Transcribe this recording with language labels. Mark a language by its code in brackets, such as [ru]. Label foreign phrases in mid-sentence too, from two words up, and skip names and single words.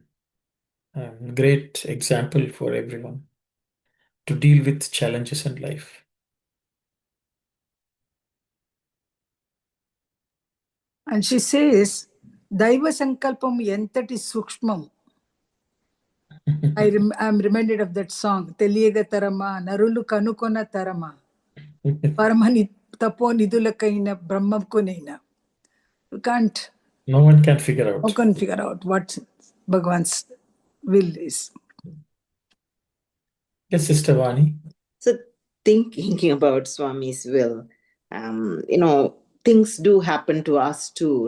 [en] Great example for everyone to deal with challenges in life. And she says, [te] దైవ సంకల్పం ఎంతటి సూక్ష్మం. [en] I'm reminded of that song, [te] తెలియగ తరమా, నరులు కనుకొన తరమా, పరమముని తపో నిధులకైన, బ్రహ్మకునైన. [en] You can't. No one can figure out. No one can figure out what Bhagavan's will is. Yes, Sister Vani. So thinking about Swami's will, things do happen to us too.